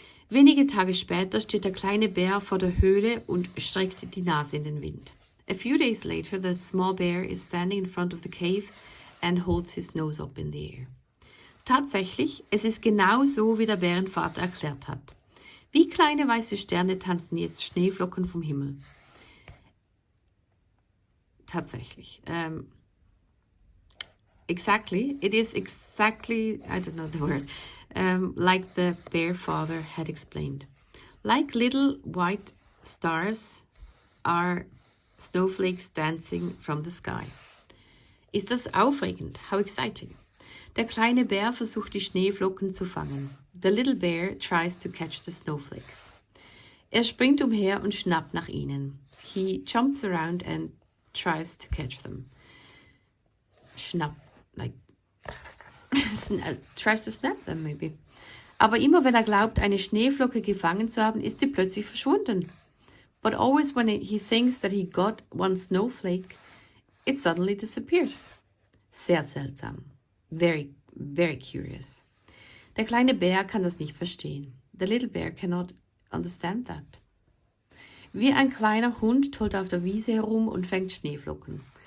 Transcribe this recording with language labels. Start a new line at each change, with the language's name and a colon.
German: Wenige Tage später steht der kleine Bär vor der Höhle und streckt die Nase in den Wind.
English: A few days later, the small bear is standing in front of the cave and holds his nose up in the air.
German: Tatsächlich, es ist genau so, wie der Bärenvater erklärt hat. Wie kleine weiße Sterne tanzen jetzt Schneeflocken vom Himmel. Tatsächlich.
English: Exactly, it is exactly, I don't know the word, like the bear father had explained. Like little white stars are snowflakes dancing from the sky.
German: Ist das aufregend?
English: How exciting.
German: Der kleine Bär versucht, die Schneeflocken zu fangen.
English: The little bear tries to catch the snowflakes.
German: Er springt umher und schnappt nach ihnen.
English: He jumps around and tries to catch them. Schnapp, like, tries to snap them maybe.
German: Aber immer wenn er glaubt, eine Schneeflocke gefangen zu haben, ist sie plötzlich verschwunden.
English: But always when he thinks that he got one snowflake, it suddenly disappeared.
German: Sehr seltsam.
English: Very, very curious.
German: Der kleine Bär kann das nicht verstehen.
English: The little bear cannot understand that.
German: Wie ein kleiner Hund tollt auf der Wiese herum und fängt Schneeflocken.